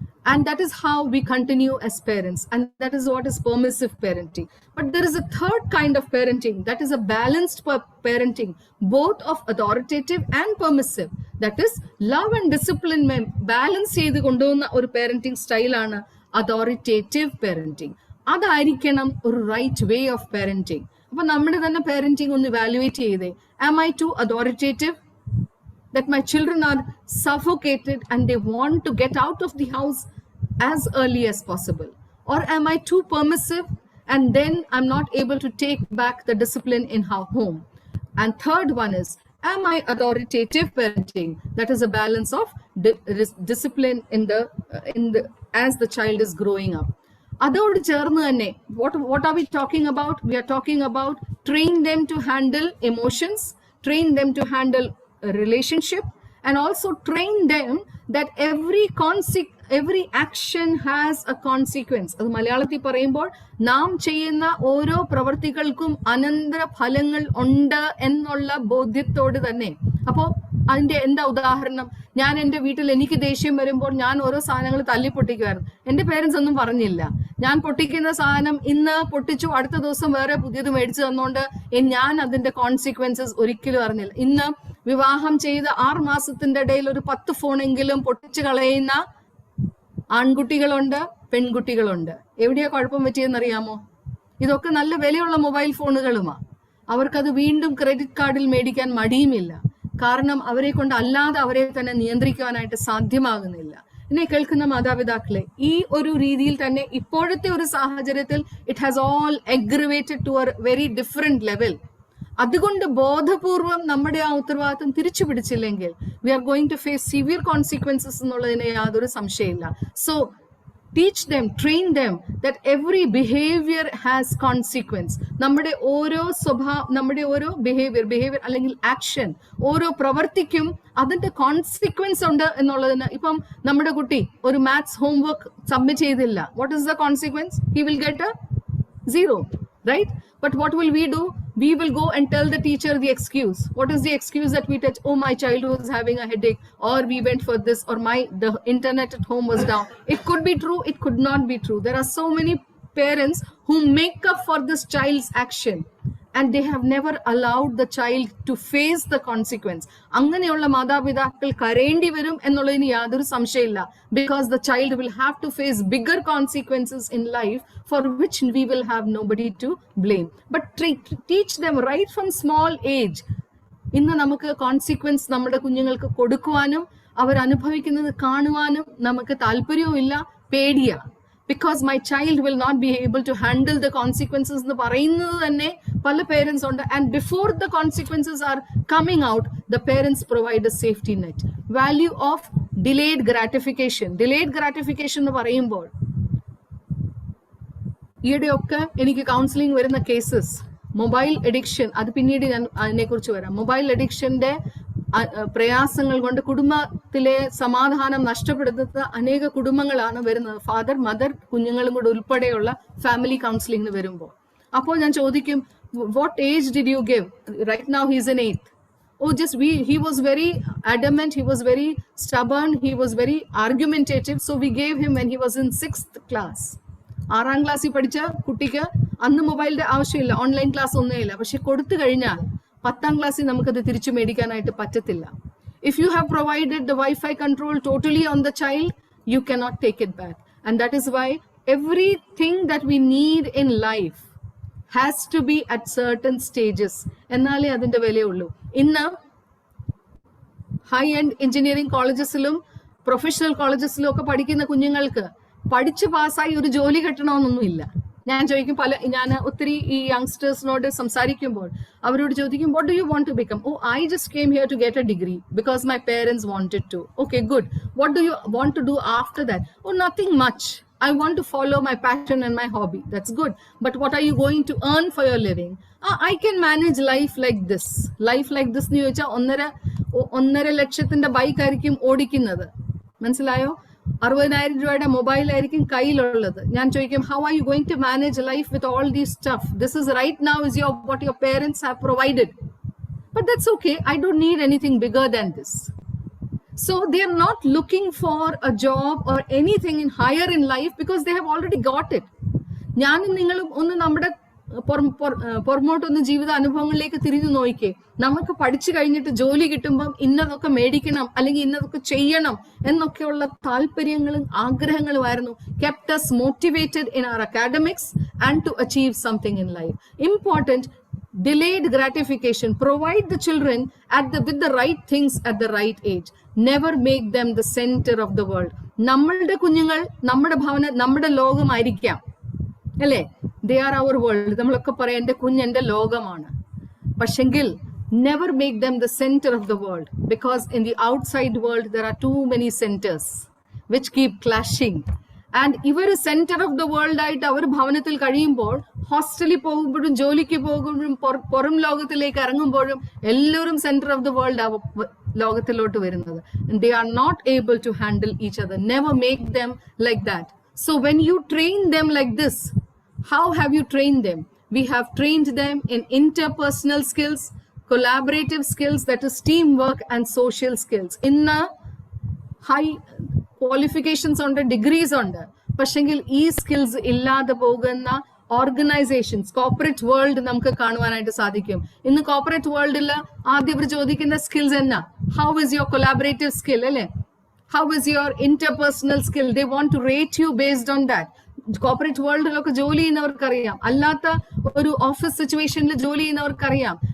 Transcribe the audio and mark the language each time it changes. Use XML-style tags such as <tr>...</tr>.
<en>And that is how we continue as parents, and that is what is permissive parenting. But there is a third kind of parenting, that is a balanced parenting, both of authoritative and permissive. That is love and discipline balance</en> <ml>ചെയ്ത് കൊണ്ടുപോകുന്ന ഒരു</ml> <en>parenting style ആണ് authoritative parenting.</en> <ml>അതായിരിക്കണം ഒരു</ml> <en>right way of</en> <ml>parenting. അപ്പൊ നമ്മുടെ തന്നെ parenting ഒന്ന് evaluate ചെയ്തേ.</ml> <en>Am I too authoritative? That my children are suffocated and they want to get out of the house as early as possible? Or am I too permissive and then I'm not able to take back the discipline in our home? And third one is, am I authoritative parenting? That is a balance of discipline in the as the child is growing up.</en> <ml>അതോട് ചേർന്ന് തന്നെ</ml> <en>what are we talking about? We are talking about train them to handle emotions, train them to handle a relationship, and also train them that every action has a consequence.</en> <ml>അത് മലയാളത്തിൽ പറയുമ്പോൾ നാം ചെയ്യുന്ന ഓരോ പ്രവർത്തികൾക്കും അനന്തര ഫലങ്ങൾ ഉണ്ട് എന്നുള്ള ബോധ്യത്തോട് തന്നെ. അപ്പോൾ അതിന്റെ എന്താ ഉദാഹരണം? ഞാൻ എൻ്റെ വീട്ടിൽ എനിക്ക് ദേഷ്യം വരുമ്പോൾ ഞാൻ ഓരോ സാധനങ്ങൾ തല്ലിപ്പൊട്ടിക്കുമായിരുന്നു. എൻ്റെ പേരൻസ് ഒന്നും പറഞ്ഞില്ല. ഞാൻ പൊട്ടിക്കുന്ന സാധനം ഇന്ന് പൊട്ടിച്ചു, അടുത്ത ദിവസം വേറെ പുതിയത് മേടിച്ചു തന്നുകൊണ്ട് ഞാൻ അതിന്റെ കോൺസിക്വൻസസ് ഒരിക്കലും അറിഞ്ഞില്ല. ഇന്ന് വിവാഹം ചെയ്ത് 6 മാസത്തിന്റെ ഇടയിൽ ഒരു 10 ഫോണെങ്കിലും പൊട്ടിച്ചു കളയുന്ന ആൺകുട്ടികളുണ്ട്, പെൺകുട്ടികളുണ്ട്. എവിടെയാ കുഴപ്പം പറ്റിയെന്നറിയാമോ? ഇതൊക്കെ നല്ല വിലയുള്ള മൊബൈൽ ഫോണുകളുമാണ്. അവർക്കത് വീണ്ടും ക്രെഡിറ്റ് കാർഡിൽ മേടിക്കാൻ മടിയുമില്ല. കാരണം അവരെ കൊണ്ട് അല്ലാതെ അവരെ തന്നെ നിയന്ത്രിക്കാനായിട്ട് സാധ്യമാകുന്നില്ല. എന്നെ കേൾക്കുന്ന മാതാപിതാക്കളെ, ഈ ഒരു രീതിയിൽ തന്നെ ഇപ്പോഴത്തെ ഒരു സാഹചര്യത്തിൽ</ml> <en>It has all aggravated to a very different level.</en> <ml>അതുകൊണ്ട് ബോധപൂർവം നമ്മുടെ ആ ഉത്തരവാദിത്വം തിരിച്ചു പിടിച്ചില്ലെങ്കിൽ</ml> <en>we are going to face severe consequences</en> <ml>എന്നുള്ളതിന് യാതൊരു സംശയമില്ല.</ml> <en>So teach them, train them that every behavior has consequence.</en> <ml>നമ്മുടെ ഓരോ നമ്മുടെ ഓരോ ബിഹേവിയർ അല്ലെങ്കിൽ ആക്ഷൻ, ഓരോ പ്രവർത്തിക്കും അതിന്റെ കോൺസിക്വൻസ് ഉണ്ട് എന്നുള്ളതിന്. ഇപ്പം നമ്മുടെ കുട്ടി ഒരു മാത്സ് ഹോംവർക്ക് സബ്മിറ്റ് ചെയ്തില്ല,</ml> <en>What is the consequence? He will get a 0, right? But what will we do? We will go and tell the teacher the excuse. What is the excuse that we touch? Oh, my child was having a headache, or we went for this, or the internet at home was down. It could be true, it could not be true. There are so many parents who make up for this child's action and they have never allowed the child to face the consequence.</en> <ml>അങ്ങനെയുള്ള മാതാപിതാക്കൾ കരയേണ്ടി വരും എന്നുള്ളതിന് യാതൊരു സംശയമില്ല.</ml> <en>Because the child will have to face bigger consequences in life for which we will have nobody to blame. But teach them right from small age.</en> <ml>ഇന്ന് നമുക്ക് consequence നമ്മുടെ കുഞ്ഞുങ്ങൾക്ക് കൊടുക്കുവാനും അവർ അനുഭവിക്കുന്നത് കാണുവാനും നമുക്ക് താല്പര്യവും ഇല്ല, പേടിയാണ്.</ml> <en>Because my child will not be able to handle the consequences</en> <ml>എന്ന് പറയുന്നത് തന്നെ പല പേരൻസ് ഉണ്ട്.</ml> <en>And before the consequences are coming out, the parents provide a safety net. Value of delayed gratification.</en> <ml>Delayed gratification എന്ന് പറയുമ്പോൾ ഈയിടെയൊക്കെ എനിക്ക് counselling വരുന്ന cases mobile addiction, അത് പിന്നീട് ഞാൻ അതിനെക്കുറിച്ച് വരാം. മൊബൈൽ അഡിക്ഷന്റെ പ്രയാസങ്ങൾ കൊണ്ട് കുടുംബത്തിലെ സമാധാനം നഷ്ടപ്പെടുത്തുന്ന അനേക കുടുംബങ്ങളാണ് വരുന്നത്. ഫാദർ, മദർ, കുഞ്ഞുങ്ങളും കൂടെ ഉൾപ്പെടെയുള്ള ഫാമിലി കൗൺസിലിംഗിന് വരുമ്പോൾ. അപ്പോൾ ഞാൻ ചോദിക്കും,</ml> <en>what age did you give? Right now he is in 8th. Oh, he was very adamant, he was very stubborn, he was very argumentative, so we gave him when he was in 6th class.</en> <ml>6ാം ക്ലാസ്സിൽ പഠിച്ച കുട്ടിക്ക് അന്ന് മൊബൈലിന്റെ ആവശ്യമില്ല, online class ഒന്നുമില്ല. പക്ഷെ കൊടുത്തു കഴിഞ്ഞാൽ 10ാം ക്ലാസ്സിൽ നമുക്കത് തിരിച്ചു മേടിക്കാനായിട്ട് പറ്റത്തില്ല.</ml> <en>If you have provided the Wi-Fi control totally on the child, you cannot take it back. And that is why everything that we need in life has to be at certain stages.</en> <ml>എന്നാലേ അതിന്റെ വിലയുള്ളൂ. ഇന്ന് high end engineering കോളേജസിലും professional കോളേജസിലും ഒക്കെ പഠിക്കുന്ന കുഞ്ഞുങ്ങൾക്ക് പഠിച്ച് പാസ്സായി ഒരു ജോലി കിട്ടണമെന്നൊന്നുമില്ല. ഞാൻ ചോദിക്കും, ഞാൻ ഒത്തിരി ഈ യങ്സ്റ്റേഴ്സിനോട് സംസാരിക്കുമ്പോൾ അവരോട് ചോദിക്കും,</ml> <en>what do you want to become? Oh, I just came here to get a degree because my parents wanted to. Okay, good. What do you want to do after that? Oh, nothing much. I want to follow my passion and my hobby. That's good. But what are you going to earn for your living? I can manage life like this. Life like this</en> <ml>എന്ന് ചോദിച്ചാൽ 1.5 ലക്ഷത്തിന്റെ bike ആയിരിക്കും ഓടിക്കുന്നത്, മനസ്സിലായോ? 60,000 രൂപയുടെ മൊബൈലായിരിക്കും കയ്യിലുള്ളത്. ഞാൻ ചോദിക്കും,</ml> <en>how are you going to manage life with all these stuff? This is right now is what your parents have provided. But that's okay. I don't need anything bigger than this. So they are not looking for a job or anything in higher in life because they have already got it.</en> <ml>ഞാനും നിങ്ങളും ഒന്ന് നമ്മുടെ പുറമോട്ടൊന്ന് ജീവിത അനുഭവങ്ങളിലേക്ക് തിരിഞ്ഞു നോക്കിക്കേ. നമുക്ക് പഠിച്ചു കഴിഞ്ഞിട്ട് ജോലി കിട്ടുമ്പം ഇന്നതൊക്കെ മേടിക്കണം അല്ലെങ്കിൽ ഇന്നതൊക്കെ ചെയ്യണം എന്നൊക്കെയുള്ള താല്പര്യങ്ങളും ആഗ്രഹങ്ങളുമായിരുന്നു</ml> <en>kept us motivated in our academics and to achieve something in life. Important, delayed gratification. Provide the children with the right things at the right age. Never make them the center of the world.</en> <ml>നമ്മളുടെ കുഞ്ഞുങ്ങൾ നമ്മുടെ ലോകമായിരിക്കാം, അല്ലേ?</ml> <en>They are our world.</en> <ml>നമ്മളൊക്കെ പറയാം, എൻ്റെ കുഞ്ഞ് എൻ്റെ ലോകമാണ്. പക്ഷെങ്കിൽ</ml> <en>never make them the center of the world, because in the outside world there are too many centers which keep clashing.</en> <ml>And ഇവർ സെന്റർ ഓഫ് ദ വേൾഡ് ആയിട്ട് അവർ ഭവനത്തിൽ കഴിയുമ്പോൾ, ഹോസ്റ്റലിൽ പോകുമ്പോഴും ജോലിക്ക് പോകുമ്പോഴും പുറം ലോകത്തിലേക്ക് ഇറങ്ങുമ്പോഴും എല്ലാവരും സെന്റർ ഓഫ് ദ വേൾഡ് ലോകത്തിലോട്ട് വരുന്നത്.</ml> <en>They are not able to handle each other. Never make them like that. So when you train them like this, how have you trained them? We have trained them in interpersonal skills, collaborative skills, that is teamwork, and social skills.</en> <ml>ഇന്ന് high qualifications ഉണ്ട്, degrees ഉണ്ട്. പക്ഷെങ്കിൽ ഈ skills ഇല്ലാതെ പോകുന്ന organisations, corporate world നമുക്ക് കാണുവാനായിട്ട് സാധിക്കും. ഇന്ന് കോർപ്പറേറ്റ് വേൾഡിൽ ആദ്യം ഇവർ ചോദിക്കുന്ന സ്കിൽസ് എന്നാ?</ml> <en>how is your collaborative skill,</en> <ml>അല്ലേ?</ml> <en>How is your interpersonal skill? They want to rate you based on that.</en> <ml>Corporate വേൾഡിലൊക്കെ ജോലി ചെയ്യുന്നവർക്കറിയാം, അല്ലാത്ത ഒരു ഓഫീസ് സിറ്റുവേഷനിൽ ജോലി ചെയ്യുന്നവർക്കറിയാം.</ml>